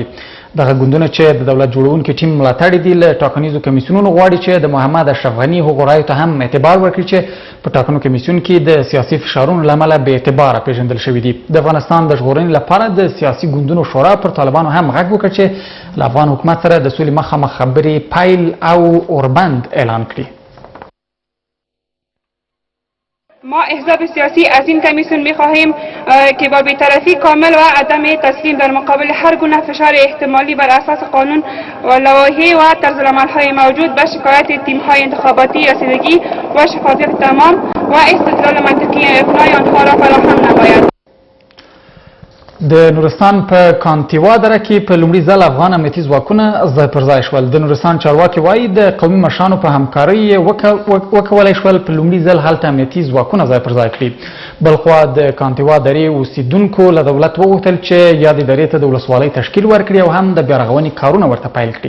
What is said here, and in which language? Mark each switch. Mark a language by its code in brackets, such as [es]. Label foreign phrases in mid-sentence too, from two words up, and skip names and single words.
[ps] دغه ګوندونه چې د دولت جوړونکي ټیم ملاتړي دي له ټاکنیزو کمیسیونونو غواړي چې د محمد اشرف غني هغو رایو ته هم اعتبار ورکړي چې په ټاکنو کمیسیون کې د سیاسي فشارونو له امله بې اعتباره پېژندل شوي دي. د افغانستان د ژغورنې لپاره د سیاسي ګوندونو شورا پر طالبانو هم غږ وکړ چې له افغان حکومت سره د سولې مخامخ خبرې پیل او اوربند اعلان کړي. [fa] ما احزاب سیاسی از این کمیسیون می‌خواهیم که با بی‌طرفی کامل و عدم تسلیم در مقابل هر گونه فشار احتمالی بر اساس قانون و لوایح و طرزالعمل‌های موجود به شکایت تیم‌های انتخاباتی رسیدگی و شفافیت تمام و استدلال منطقی اقناع آنها را فراهم نماید. [ps] د نورستان په کانتیوا دره کې په لومړي ځل افغان امنیتي ځواکونه ځای پر ځای شول. د نورستان چارواکي وایي د قومي مشرانو په همکارۍ وکولی شول په لومړي ځل هلته امنیتي ځواکونه ځای پر ځای کړي. بلخوا د کانتیوا درې اوسیدونکو له دولت وغوښتل چې یادې درې ته د ولسوالۍ تشکیل ورکړي او هم د بیارغونې کارونه ورته پیل کړي.